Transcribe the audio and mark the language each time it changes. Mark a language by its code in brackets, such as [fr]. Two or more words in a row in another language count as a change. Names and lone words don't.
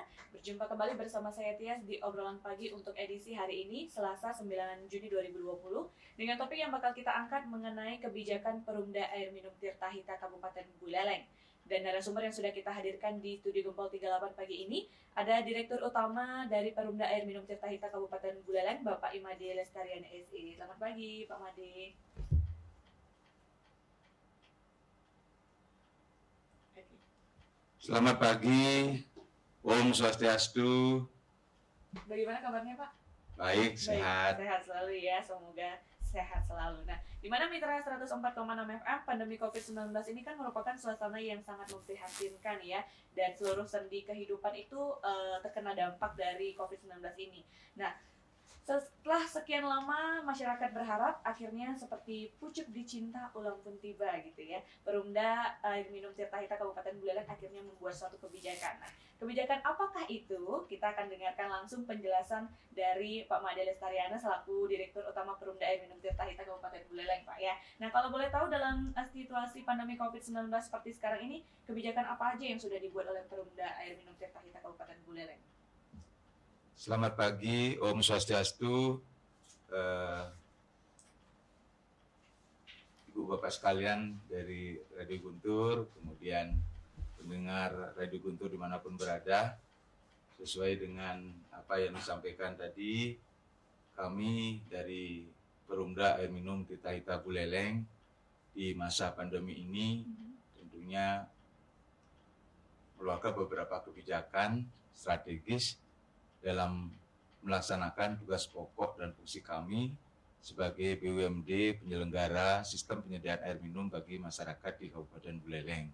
[id] Berjumpa kembali bersama saya Tias di obrolan pagi untuk edisi hari ini, Selasa 9 Juni 2020, dengan topik yang bakal kita angkat mengenai kebijakan Perumda Air Minum Tirtahita Kabupaten Buleleng. Dan narasumber yang sudah kita hadirkan di Studio Gempol 38 pagi ini, ada Direktur Utama dari Perumda Air Minum Tirtahita Kabupaten Buleleng, Bapak Imade Lestarian SE. Selamat pagi, Pak Made. Selamat pagi, [sa] Om Swastiastu. [id] Bagaimana kabarnya, Pak? Baik, sehat. Sehat selalu ya, semoga sehat selalu. Nah, di mana Mitra 104,6 FM, pandemi COVID-19 ini kan merupakan suasana yang sangat memprihatinkan ya, dan seluruh sendi kehidupan itu terkena dampak dari COVID-19 ini. Nah, setelah sekian lama masyarakat berharap akhirnya seperti pucuk dicinta ulang pun tiba gitu ya. Perumda Air Minum Tirtahita Kabupaten Buleleng akhirnya membuat suatu kebijakan. Nah, kebijakan apakah itu? Kita akan dengarkan langsung penjelasan dari Pak Made Lestariana selaku Direktur Utama Perumda Air Minum Tirtahita Kabupaten Buleleng, Pak ya. Nah, kalau boleh tahu dalam situasi pandemi COVID-19 seperti sekarang ini, kebijakan apa aja yang sudah dibuat oleh Perumda Air Minum Tirtahita Kabupaten Buleleng? Selamat pagi, [sa] Om Swastiastu, [id] Ibu Bapak sekalian dari Radio Guntur, kemudian pendengar Radio Guntur dimanapun berada. Sesuai dengan apa yang disampaikan tadi, kami dari Perumda Air Minum Tirtahita Buleleng di masa pandemi ini tentunya mengeluarkan beberapa kebijakan strategis dalam melaksanakan tugas pokok dan fungsi kami sebagai BUMD penyelenggara sistem penyediaan air minum bagi masyarakat di Kabupaten Buleleng.